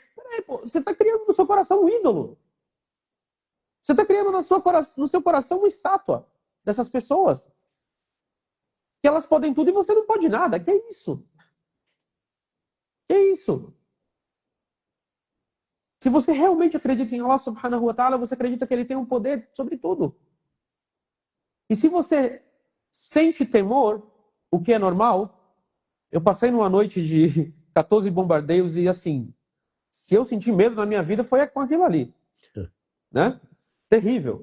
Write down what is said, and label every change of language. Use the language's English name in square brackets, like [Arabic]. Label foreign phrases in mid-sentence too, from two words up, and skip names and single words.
[Portuguese] Peraí, pô, você está criando no seu coração um ídolo. Você está criando no seu coração uma estátua dessas pessoas. Que elas podem tudo e você não pode nada. Que é isso? Que é isso? Se você realmente acredita em [Arabic] الله سبحانه وتعالى, [Portuguese] você acredita que ele tem um poder sobre tudo. E se você sente temor, o que é normal, eu passei numa noite de 14 bombardeios e assim, se eu senti medo na minha vida foi com aquilo ali. Né? Terrível.